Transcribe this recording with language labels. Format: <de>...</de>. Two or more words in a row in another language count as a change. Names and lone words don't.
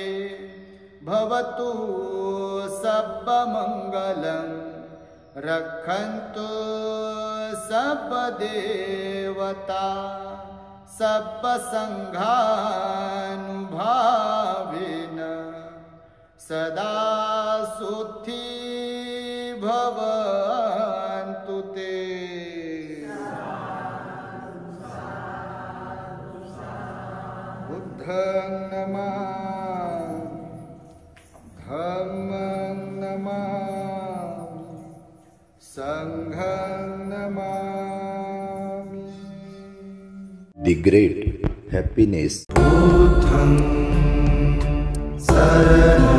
<pi>भवतु सब्ब मंगलम रक्षन्तु सब्ब देवता सब्ब संघानुभावेन सदा सुखी भवन्तु ते. बुद्धं नमामि, धम्मं नमामि, संघं नमामि.</pi> <en>The great happiness.</en> <pi>बुद्धं शरणं</pi>